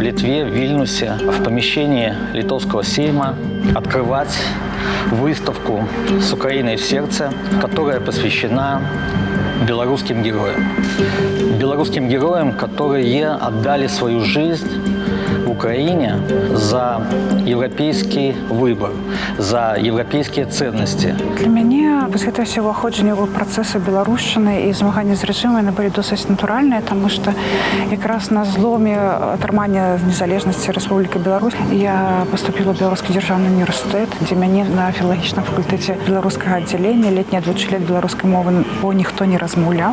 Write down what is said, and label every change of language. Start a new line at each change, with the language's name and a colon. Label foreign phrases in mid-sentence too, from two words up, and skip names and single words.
Russian: Литве, в Вильнюсе, в помещении Литовского сейма открывать выставку «С Украиной в сердце», которая посвящена белорусским героям. Белорусским героям, которые отдали свою жизнь в Украине за европейский выбор, за европейские ценности.
Belarusian: Для мяне вось гэта ўсе ўваходжанне ў працэсы беларушчыны і змаганне з рэжымам былі досыць натуральныя, таму што якраз на зломе атрымання незалежнасці Рэспублікі Беларусь я паступіла ў Беларускі дзяржаўны універсітэт, дзе мяне на філалагічным факультэце беларускага аддзялення летні адвучылі ад беларускай мовы, бо ніхто не размаўляў.